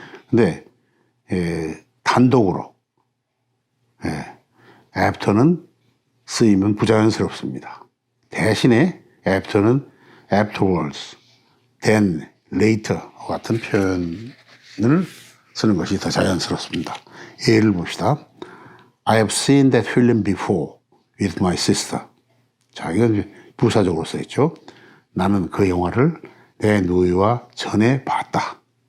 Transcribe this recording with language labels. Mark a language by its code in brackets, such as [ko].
[ko] 근데 단독으로 after는 쓰이면 부자연스럽습니다. 대신에 after는 afterwards, then, later 같은 표현을 쓰는 것이 더 자연스럽습니다. 예를 봅시다. [en] I have seen that film before with my sister. [ko] 자, 이건 부사적으로 써있죠. 나는 그 영화를 내 누이와 전에 봤다.